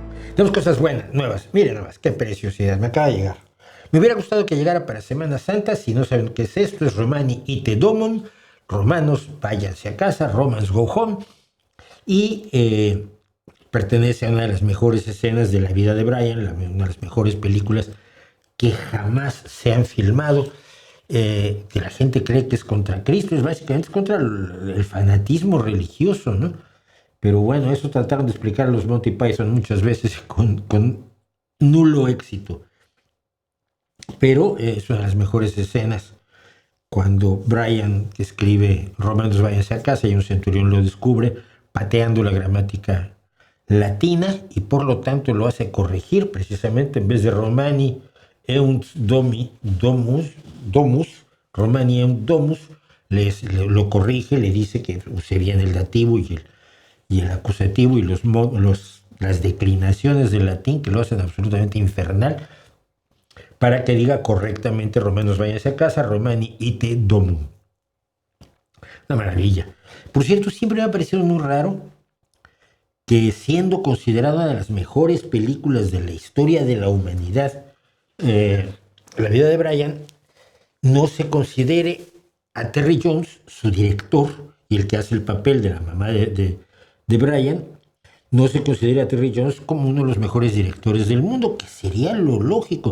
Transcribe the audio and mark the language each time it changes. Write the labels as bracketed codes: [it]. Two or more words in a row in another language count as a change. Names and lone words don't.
[es] Tenemos cosas buenas, nuevas. Miren nomás, qué preciosidad, me acaba de llegar. Me hubiera gustado que llegara para Semana Santa. Si no saben qué es esto, es [la] Romani Ite Domum. [es] Romanos, váyanse a casa. [en] Romans, go home. [es] Y pertenece a una de las mejores escenas de la vida de Brian, una de las mejores películas que jamás se han filmado. Que la gente cree que es contra Cristo, es básicamente contra el fanatismo religioso, ¿no? Pero bueno, eso trataron de explicar los Monty Python muchas veces con nulo éxito. Pero es una de las mejores escenas cuando Brian, que escribe Romanos váyanse a casa, y un centurión lo descubre pateando la gramática latina y por lo tanto lo hace corregir precisamente en vez de [la] Romani eunt domus, Romani eunt domus, [es] lo corrige, le dice que use bien el dativo y el acusativo y las declinaciones del latín que lo hacen absolutamente infernal para que diga correctamente Romanos váyanse a casa, [la] Romani ite domum. [es] Una maravilla. Por cierto, siempre me ha parecido muy raro que siendo considerada una de las mejores películas de la historia de la humanidad, la vida de Brian, no se considere a Terry Jones, su director, y el que hace el papel de la mamá de Brian, no se considera a Terry Jones como uno de los mejores directores del mundo, que sería lo lógico.